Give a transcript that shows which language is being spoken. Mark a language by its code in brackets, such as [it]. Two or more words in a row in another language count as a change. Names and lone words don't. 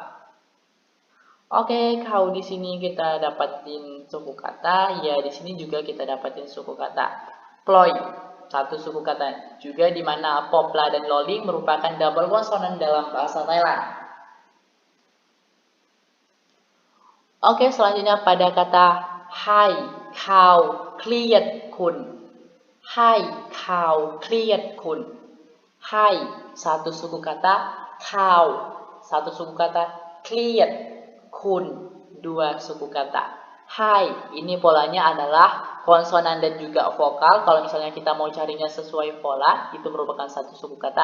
[id] Oke, kau di sini kita dapatin suku kata, ya di sini juga kita dapatin suku kata. Ploy satu suku kata juga, di mana popla dan loling merupakan double konsonan dalam bahasa Thailand. Oke, selanjutnya pada kata [th] ให้ เขา, เครียดคุณ ให้ เขา เครียดคุณ ให้ [id] satu suku kata, kau satu suku kata, [th] เครียด คุณ [id] dua suku kata. Hai ini polanya adalah konsonan dan juga vokal. Kalau misalnya kita mau carinya sesuai pola, itu merupakan satu suku kata.